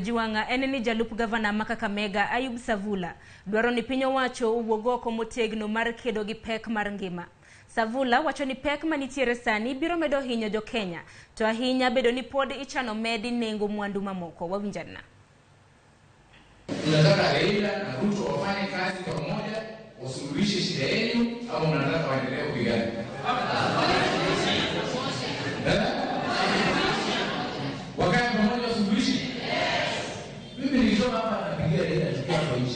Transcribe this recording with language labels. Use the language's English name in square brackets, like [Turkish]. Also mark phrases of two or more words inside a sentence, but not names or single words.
[Luo (Kenya and Tanzania)] Juanga eneni jalup gavana ma Kakamega Ayub Savula dwaro ni piny owacho owuog oko motegno mar kedo gi pek mar ngima. Savula wacho ni pek manitiere sani biro medo hinyo jo Kenya, to ahinya bedo ni pod ichano medi nengo mwandu mamoko. Wawinjana. [Swahili] Tunataka Raila na Ruto wafanye kazi pamoja, wasuluhishe shida yenu, au mnataka waendelee kupigana? Wakae pamoja wasuluhishe? Mimi nilisoma hapa napigia Raila tukiwa kwa nchi.